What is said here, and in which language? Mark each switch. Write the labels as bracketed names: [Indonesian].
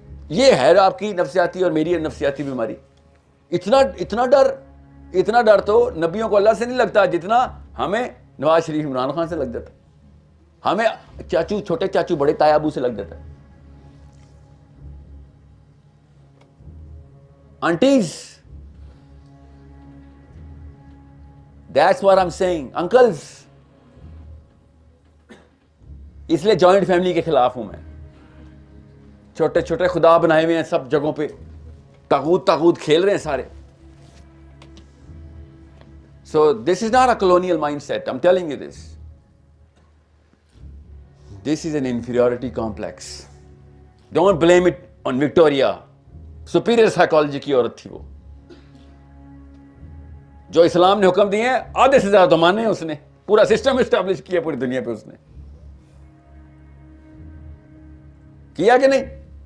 [Urdu] یہ ہے آپ کی نفسیاتی اور میری نفسیاتی بیماری. اتنا ڈر تو نبیوں کو اللہ سے نہیں لگتا جتنا ہمیں نواز شریف عمران خان سے لگ جاتا, ہمیں چاچو, چھوٹے چاچو, بڑے تایا ابو سے لگ جاتا ہے. [English] Aunties, that's what I'm saying. [Urdu] Uncles, اس لیے جوائنٹ فیملی کے خلاف ہوں میں. چھوٹے چھوٹے خدا بنائے ہوئے ہیں سب جگہوں پہ, طاغوت کھیل رہے ہیں سارے. [English] So this is not a colonial mindset. I'm telling you this. This is an inferiority complex. Don't blame it on Victoria. Superior psychology [Urdu] کی عورت تھی وہ, جو اسلام نے حکم دیے ہیں آدھے سے زیادہ تو مانے ہیں اس نے, پورا سسٹم اسٹیبلش کیا پوری دنیا پہ اس نے کیا کہ نہیں.